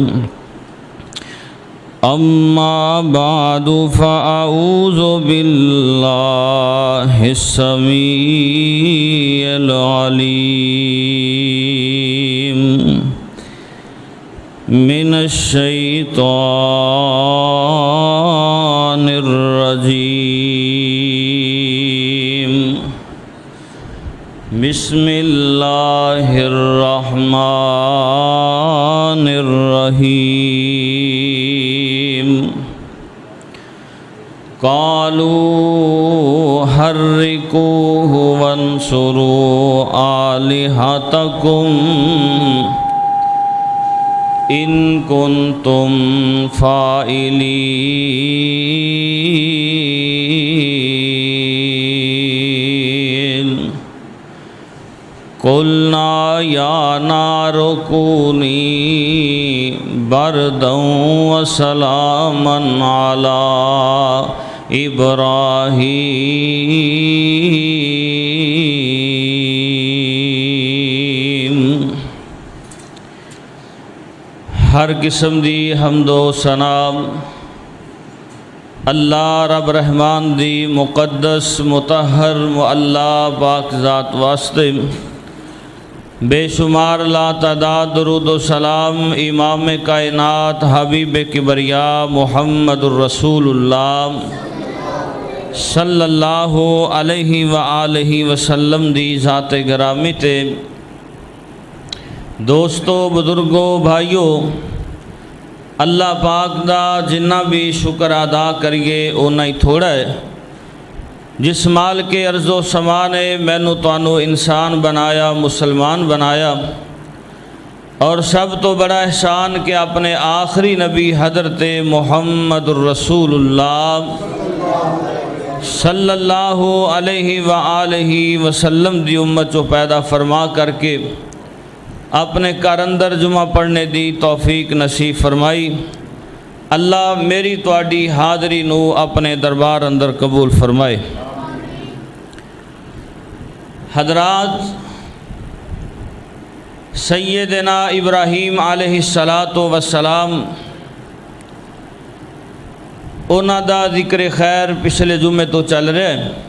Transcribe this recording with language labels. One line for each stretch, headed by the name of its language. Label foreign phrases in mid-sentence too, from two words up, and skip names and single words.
Arabic: أما بعد فأعوذ بالله السميع العليم من الشيطان الرجيم. بسم الله الرحمن الرحيم. قالوا حرقوه وانصروا آلهتكم إن كنتم فاعلين. قلنا يا نار كوني بردا وسلاما على إبراهيم
Punjabi: ہر قسم دی حمد و ثنا اللہ رب رحمان دی مقدس مطہر معلیٰ پاک ذات واسطے بےشمار لاتعداد درود و سلام امام کائنات حبیب کبریا
Arabic: محمد رسول الله صلى الله عليه وآله وسلم
Punjabi: دی ذات گرامی تے دوستو بزرگو بھائیو اللہ پاک دا جنا وی شکر ادا کریے انا ہی تھوڑا ہے. جس مال کے ارض و سما نے مینوں تہانوں انسان بنایا مسلمان بنایا اور سب توں وڈا احسان کہ اپنے آخری نبی حضرت محمد
Arabic: رسول الله صلى الله عليه وآله وسلم
Punjabi: دی امت چوں پیدا فرما کرکے اپنے گھر اندر جمعہ پڑھن دی توفیق نصیب فرمائی. اللہ میری تہاڈی حاضری نوں اپنے دربار اندر قبول فرمائے. حضرات، سیدنا ابراہیم
Arabic: عليه الصلاة والسلام
Punjabi: اوہناں دا ذکر خیر پچھلے جمعے توں چل رہیا ہے.